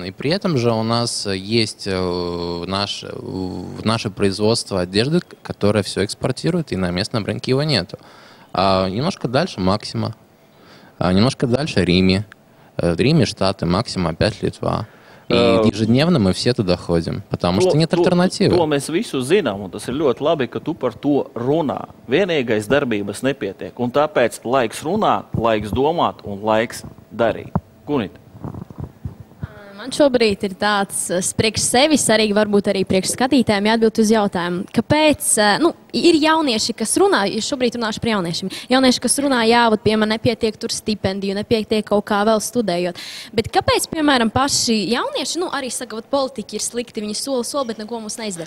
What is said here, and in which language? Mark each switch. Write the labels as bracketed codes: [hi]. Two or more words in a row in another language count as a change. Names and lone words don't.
[ru] И при этом же у нас есть наше производство одежды, которое все экспортирует, и на местном рынке его нету. Немножко дальше Максима, немножко дальше Риме. В Риме Штаты, Максима опять Литва. И ежедневно мы все туда ходим, потому что нет альтернативы. [lv] To mēs visu zinām, un tas ir ļoti labi, ka tu par to runā. Vienīgais darbības nepietiek, un tāpēc laiks runāt, laiks domāt un laiks darīt. Gunita. Man šobrīd ir tāds priekš sevis, arī varbūt arī priekš skatītājiem jāatbild uz jautājumu, kāpēc, ir jaunieši, kas runā, šobrīd runāšu par jauniešiem, jaunieši, kas runā, jā, piemēram, nepietiek tur stipendiju, nepietiek kaut kā vēl studējot, bet kāpēc, piemēram, paši jaunieši, arī saka, politiķi ir slikti, viņi sola, bet neko mums neizdara.